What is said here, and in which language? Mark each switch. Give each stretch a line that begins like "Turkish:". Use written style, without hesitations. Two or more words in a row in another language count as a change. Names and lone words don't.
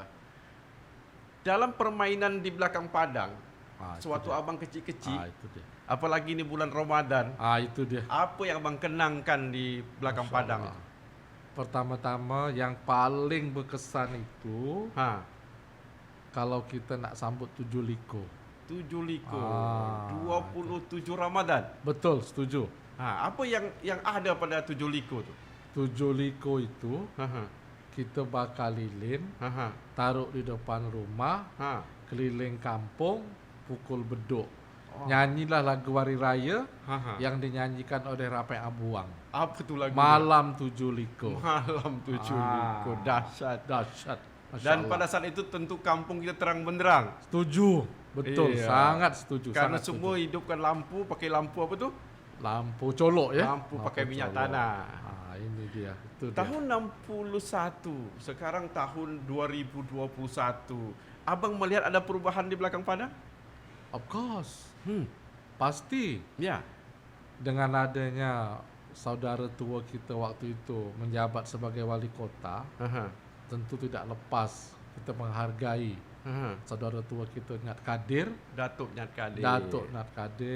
Malay: Dalam permainan di belakang Padang, Itu sewaktu dia. abang kecil-kecil, Itu dia. apalagi ini bulan Ramadan, Itu dia. apa yang abang kenangkan di belakang Masya Padang Allah. itu? Pertama-tama yang paling berkesan itu Ha, kalau kita nak sambut 7 liko. 7 liko, Ah, 27 Ramadan. Betul, setuju. Apa yang ada pada 7 liko tu? 7 liko itu Ha, ha, kita bakal lilin, ha, ha, taruh di depan rumah, ha. keliling kampung, pukul beduk. Oh. Nyanyilah lagu Hari Raya Ha, ha. yang dinyanyikan oleh Rapai Abuang. Apa tu lagu? Malam 7 liko. Malam 7 liko, dahsyat. Dahsyat. Masya Dan Allah. pada saat itu tentu kampung kita terang benderang. Setuju. Betul, Iya. sangat setuju. Karena sangat semua setuju. hidupkan lampu, pakai lampu apa tu? Lampu colok ya. Lampu pakai minyak colok. tanah. Ini dia. Itu dia. Tahun 61, sekarang tahun 2021. Abang melihat ada perubahan di belakang Padang?
English: Of course.
Malay: Hmm. Pasti. Ya. Dengan adanya saudara tua kita waktu itu menjabat sebagai wali kota, Aha. tentu tidak lepas kita menghargai Aha. saudara tua kita Nat Kadir. Datuk Nyat Kadir. Datuk Nat Kadir.